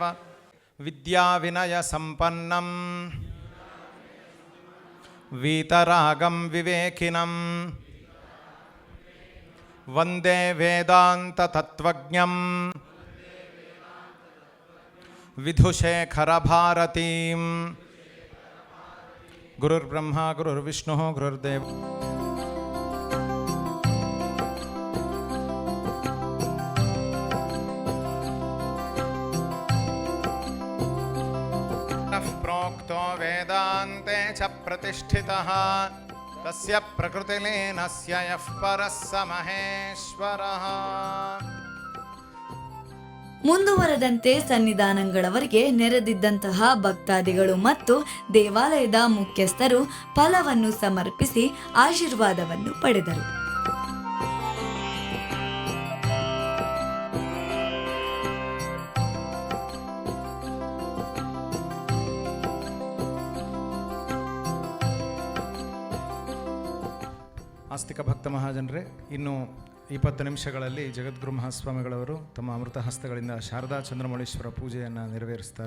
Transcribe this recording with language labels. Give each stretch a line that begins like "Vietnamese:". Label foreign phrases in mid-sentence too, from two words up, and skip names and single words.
Sanskrit: ವಿದ್ಯಾ ವಿನಯ ಸಂಪನ್ನಂ ವೀತರಾಗಂ ವಿವೇಕಿನಂ ವಂದೇ ವೇದಾಂತ ತತ್ವಜ್ಞಂ ವಿಧುಶೇಖರ ಭಾರತೀಂ. ಗುರುರ್ಬ್ರಹ್ಮ ಗುರುರ್ವಿಷ್ಣು ಗುರುರ್ದೇವ. ಪ್ರೋಕ್ತೋ ವೇದಾಂತೆ ಚ ಪ್ರತಿಷ್ಠಿತಃ ತಸ್ಯ ಪ್ರಕೃತಿಲೀನಸ್ಯ ಯಃ ಪರಃ ಸ ಮಹೇಶ್ವರಃ.
Kannada: ಮುಂದುವರೆದಂತೆ ಸನ್ನಿಧಾನಗಳವರಿಗೆ ನೆರೆದಿದ್ದಂತಹ ಭಕ್ತಾದಿಗಳು ಮತ್ತು ದೇವಾಲಯದ ಮುಖ್ಯಸ್ಥರು ಫಲವನ್ನು ಸಮರ್ಪಿಸಿ ಆಶೀರ್ವಾದವನ್ನು ಪಡೆದರು. ಆಸ್ತಿಕ ಭಕ್ತ ಮಹಾಜನರೇ, ಇನ್ನು 20 ನಿಮಿಷಗಳಲ್ಲಿ ಜಗದ್ಗುರು ಮಹಾಸ್ವಾಮಿಗಳವರು ತಮ್ಮ ಅಮೃತ ಹಸ್ತಗಳಿಂದ ಶಾರದಾ ಚಂದ್ರಮೌಳೀಶ್ವರ ಪೂಜೆಯನ್ನು ನೆರವೇರಿಸ್ತಾರೆ.